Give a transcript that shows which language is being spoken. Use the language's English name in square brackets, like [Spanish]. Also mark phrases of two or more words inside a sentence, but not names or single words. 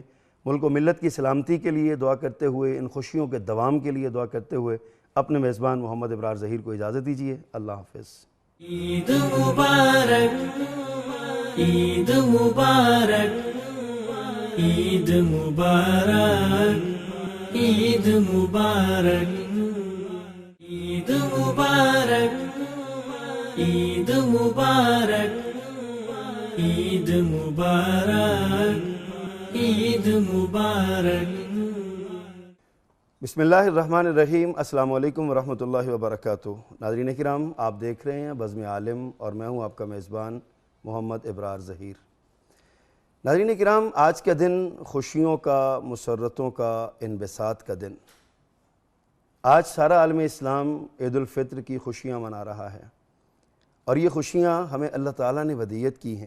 [Urdu] ملک و ملت کی سلامتی کے لیے دعا کرتے ہوئے، ان خوشیوں کے دوام کے لیے دعا کرتے ہوئے اپنے میزبان محمد ابرار ظہیر کو اجازت دیجیے. اللہ حافظ. عید مبارک، عید مبارک، عید مبارک، عید مبارک، عید مبارک، عید مبارک، عید مبارک، عید مبارک. [Arabic] بسم اللہ الرحمن الرحیم۔ السلام علیکم ورحمۃ اللہ وبرکاتہ. [Urdu] ناظرین کرام، آپ دیکھ رہے ہیں بزم عالم اور میں ہوں آپ کا میزبان محمد ابرار ظہیر. ناظرین کرام، آج کا دن خوشیوں کا، مسرتوں کا، انبساط کا دن. آج سارا عالم اسلام عید الفطر کی خوشیاں منا رہا ہے اور یہ خوشیاں ہمیں اللہ تعالیٰ نے ودیعت کی ہیں.